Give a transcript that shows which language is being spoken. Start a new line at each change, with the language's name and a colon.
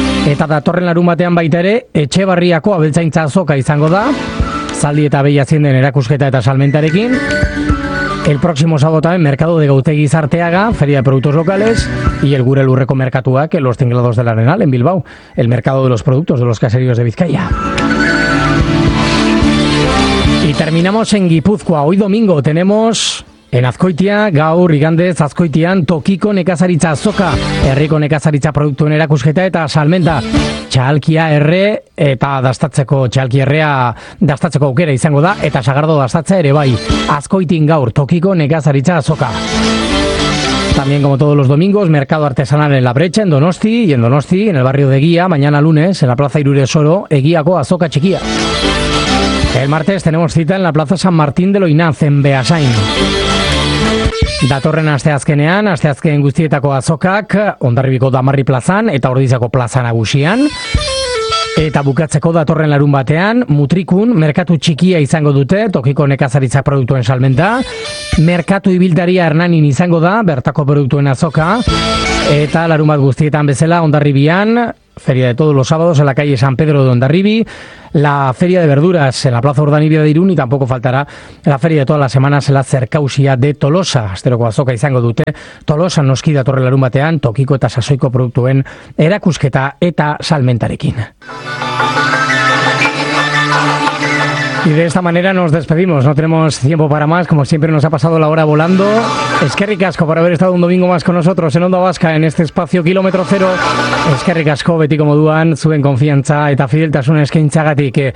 Basque: Eta datorren larun batean baita ere, Etxebarriako abeltzaintza azoka izango da, zaldi eta behi aziendaren erakusketa eta salmentarekin.
Spanish: El próximo sábado también, Mercado de Gautegi Zarteaga, Feria de Productos Locales, y el Gure Lurreko Merkatuak, los Tinglados del Arenal, en Bilbao, el mercado de los productos de los caseríos de Vizcaya. Y terminamos en Gipuzkoa. Hoy domingo tenemos en Azkoitia,
Basque: gaur igandez Azkoitian, tokiko nekazaritza azoka, herriko nekazaritza produktuen erakusketa eta salmenta. Txalkia erre eta dastatzeko, txalki errea dastatzeko aukera izango da, eta sagardo dastatzea ere bai. Azkoitin gaur, tokiko nekazaritza azoka.
Spanish: También, como todos los domingos, mercado artesanal en La Brecha, en Donosti, y en Donosti, en el barrio de Eguía, mañana lunes, en la plaza Iruresoro,
Basque: Eguíako azoka txikia.
Spanish: El martes tenemos cita en la plaza San Martín de Loinaz, en Beasain.
Basque: Datorren asteazkenean, asteazken guztietako azokak, Hondarribiko Damarri plazan eta Ordiziako plaza nagusian. Eta bukatzeko datorren larun batean, Mutrikun, merkatu txikia izango dute, tokiko nekazaritza produktuen salmenta. Merkatu ibiltaria Hernanin izango da, bertako produktuen azoka. Eta larun bat guztietan bezala, Hondarribian,
Spanish: Feria de todos los sábados en la calle San Pedro de Hondarribi, la Feria de Verduras en la Plaza Urdanibia de Irún, y tampoco faltará la Feria de todas las semanas en la Zerkausia de Tolosa.
Basque: Asteroko azoka izango dute, Tolosa noski datorre larun batean, tokiko eta sasoiko produktuen erakusketa eta salmentarekin.
Spanish: Y de esta manera nos despedimos, no tenemos tiempo para más, como siempre nos ha pasado la hora volando.
Basque: Eskerrik asko
Spanish: por haber estado un domingo más con nosotros en Onda Vasca, en este espacio Kilómetro Cero.
Basque: Eskerrik asko betiko moduan, zuen konfiantza eta fideltasun eskaintzagatik.